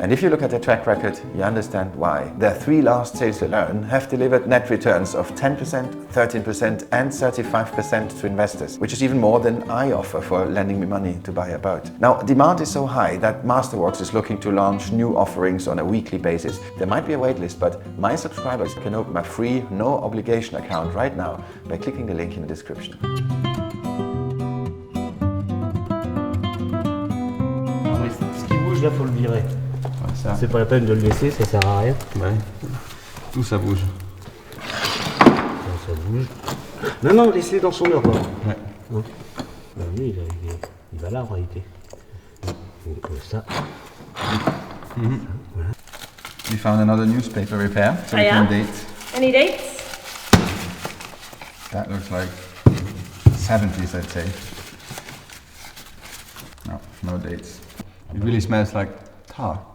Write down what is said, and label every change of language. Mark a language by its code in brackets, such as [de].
[en] And if you look at their track record, you understand why. Their 3 last sales alone have delivered net returns of 10%, 13% and 35% to investors, which is even more than I offer for lending me money to buy a boat. Now, demand is so high that Masterworks is looking to launch new offerings on a weekly basis. There might be a waitlist, but my subscribers can open a free, no obligation account right now by clicking the link in the description. [fr] Non, mais ce qui bouge là, faut le virer. Ouais, ça. C'est pas la peine de le laisser, ça sert à rien. Ouais. Tout ça bouge. Ça bouge. Non, laisse-les dans son ordre. Ouais. Hein. Ben lui, il va là en réalité. Donc ça. Voilà. [en] We found another newspaper repair, so we can date. Any dates? That looks like 70s, I'd say. No dates. It really smells like tar.